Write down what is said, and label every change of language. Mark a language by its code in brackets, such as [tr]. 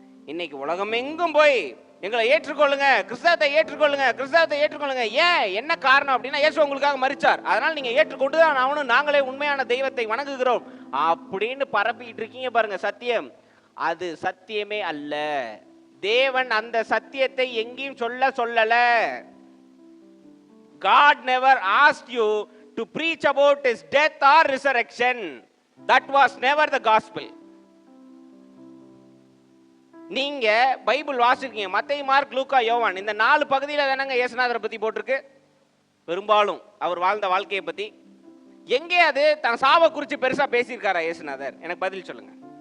[ta] இன்னைக்கு உலகம் எங்கும் போய் எங்களை ஏற்றுக்கொள்ளுங்க, கிறிஸ்தவத்தை ஏற்றுக்கொள்ளுங்க, கிறிஸ்தவத்தை ஏற்றுக்கொள்ளுங்க. ஏன், என்ன காரணம் அப்படின்னா, இயேசு உங்களுக்காக மரிச்சார், அதனால நீங்க ஏற்றுக்கொண்டு தான் ஆகணும், நாங்களே உண்மையான தெய்வத்தை வணங்குகிறோம் அப்படின்னு பரப்பிட்டு இருக்கீங்க பாருங்க. சத்தியம் அது சத்தியமே அல்ல. தேவன் அந்த சத்தியத்தை எங்கேயும் சொல்லல. [en] God never asked you to preach about his death or resurrection. That was never the gospel. [ta] நீங்க பைபிள் வாசிக்கிறீங்க, மத்தேயு, மார்க், லூக்கா, யோவான், இந்த 4 பகுதியில தானங்க இயேசுநாதரை பத்தி போட்டிருக்கு. பெரும்பாலும் அவர் வாழ்ந்த வாழ்க்கையை பத்தி. எங்கே அது தான் சாவை குறித்து பெருசா பேசியிருக்காரா இயேசுநாதர்? எனக்கு பதில் சொல்லுங்க.